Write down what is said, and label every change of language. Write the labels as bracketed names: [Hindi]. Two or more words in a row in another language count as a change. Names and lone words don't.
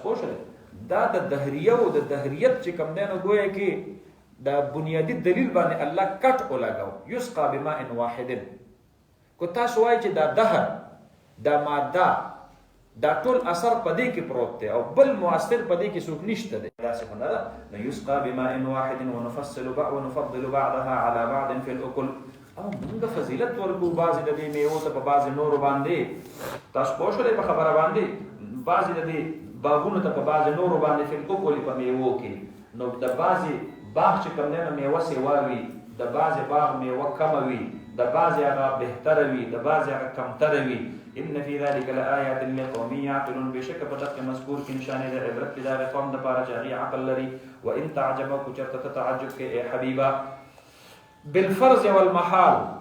[Pashto] پوه شولې دا د دهریه او د دهریت چې کوم دی نو ګویا کې دا بنیادي دلیل باندې الله کټ ولګاو [Arabic] یسقا بماء واحد [Pashto] کو تاسو وایئ چې دا دهر دا ماده دا ټول اثر په دې کې پروت دی او بل مؤثر په دې کې څوک نشته دی داسې خو نه ده نو [Arabic] یسقا بماء واحد ونفضل بعضها على بعض في الاكل [Pashto] او موږ فضیلت ورکو بعضې د دې میوو ته په بعضې نورو باندې تاسو پوه شولئ په خبره باندې بعضې د دې باغونو ته په بعضې نورو باندې [Arabic] في الاكل [Pashto] په میوو کې نو د بعضې باغ چې کوم دی نو میوه سیوا وي د بعضې باغ میوه کمه وي د بعضې هغه بهتره وي د بعضې هغه کمتره وي [Arabic] ان فی ذلک لآیات لقوم یعقلون [Pashto] بشک په دغه مذکور کې نشانې د عبرت د هغې قوم دپاره چې هغې عقل لري [Arabic] وان تعجب [Pashto] که چېرته ته تعجب کې ای حبیبه [Arabic] بالفرض والمحال